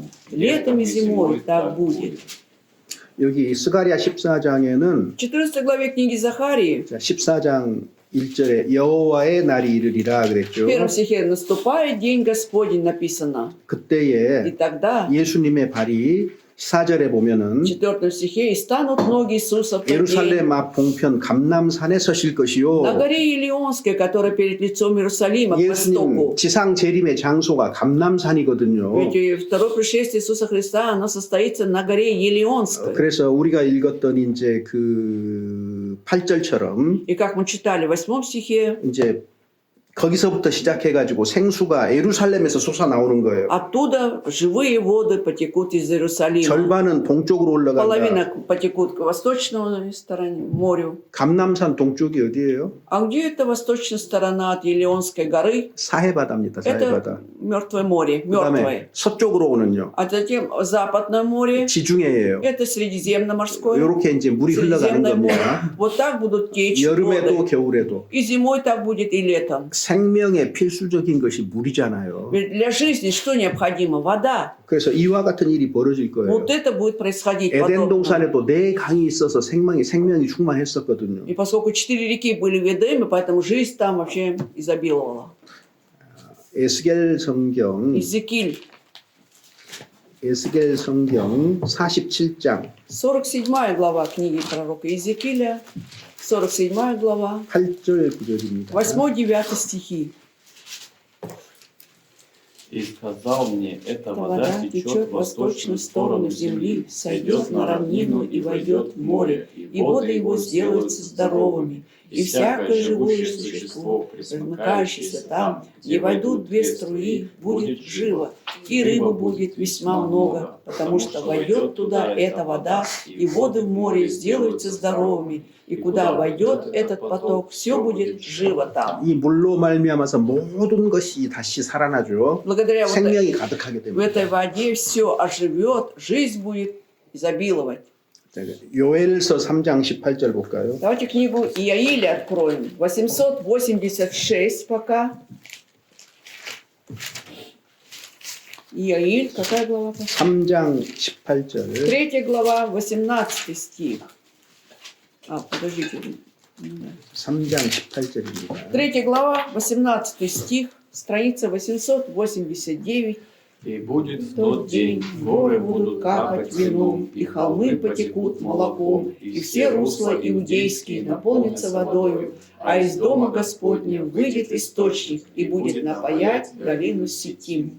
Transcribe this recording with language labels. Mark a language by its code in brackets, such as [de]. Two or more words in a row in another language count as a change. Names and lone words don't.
[ru] Летом и зимой так будет. [ko] 여기 스가랴 14장에는 [ru] В 14 главе книги Захарии, [ko] 14장 1절에 여호와의 날이 이르리라 [ru] в [ko] 그랬죠. [ru] первом стихе, наступает день Господень написано. И [ko] 그때에 [ru] тогда, [ko] 예수님의 발이 4절에 보면은 [ru] в 4 стихе, и станут ноги Иисуса в тот день [ko] 예루살렘 앞 봉편 감남산에 서실 것이요. [ru] на горе Илионской, которая перед лицом Иерусалима к востоку. [ko] 예수님 지상 재림의 장소가 감남산이거든요. [ru] Ведь второе пришествие Иисуса Христа, оно состоится на горе Елеонской. [ko] 그래서 우리가 읽었던 이제 그 8절처럼 [ru] И как мы читали в 8 стихе, [ko] 이제 거기서부터 시작해가지고 생수가 예루살렘에서 솟아나오는 거예요. [ru] оттуда живые воды потекут из Иерусалима. [ko] 절반은 동쪽으로 올라간다. [ru] Половина потекут к восточной стороне, морю. [ko] 감남산 동쪽이 어디예요? [ru] А где это восточная сторона от Елеонской горы? [ko] 사해바다입니다. 사해바다. [ru] Это Мертвое море, [ko] 그다음에 [ru] мертвое. [ko] 서쪽으로 오는요. [ru] А затем Западное море, [ko] 지중해예요. [ru] это Средиземноморское. [ko] 이렇게 이제 물이 흘러가는 [ru] Средиземное море. [ko] 겁니다. [ru] Вот так будут течь [ko] 여름에도 [ru] воды. [ko] 겨울에도 [ru] И зимой так будет, и летом. [ko] 생명의 필수적인 것이 물이잖아요. [ru] Ведь для жизни что необходимо? Вода. [ko] 그래서 이와 같은 일이 벌어질 거예요. [ru] Вот это будет происходить [ko] 에덴 [ru] подобно. [ko] 동산에도 네 강이 있어서 생명이 충만했었거든요. [ru] И поскольку 4 реки были в Эдеме, поэтому жизнь там вообще изобиловала. [ko] 에스겔 성경 [ru] Иезекииль, [ko] 47장 [ru] 47 глава книги пророка Иезекииля, 47 глава, [ko] 8절 9절입니다. [ru] 8-9 стихи. И сказал мне, эта вода Вода течет течет в восточную сторону земли, сойдет на равнину и войдет в море, и воды его сделаются здоровыми, и всякое живое существо, пресмыкающееся там, где войдут 2 струи, будет живо. и рыбы будет весьма много, потому что войдет туда эта вода, и воды в море сделаются здоровыми, и куда войдет этот поток, все будет живо там. [ko] 이 물로 말미암아서 모든 것이 다시 살아나죠. [ru] Благодаря вот [ko] 생명이 가득하게 [ru] в [ko] 됩니다. [ru] этой воде все оживет, жизнь будет изобиловать. [ko] 자, 요엘서 3장 18절 볼까요? [ru] Давайте книгу Иаиля откроем. 886 пока. Иаиль, какая глава? [ko] 3장 18절. [ru] 3 глава, 18 стих. Подождите. [ko] 3장 18절입니다. [ru] 3 глава, 18 стих, страница 889. И будет В тот день горы будут капать вином, и холмы потекут молоком, и все русла иудейские наполнятся водою, а из дома Господня выйдет источник и будет напоять долину Ситим.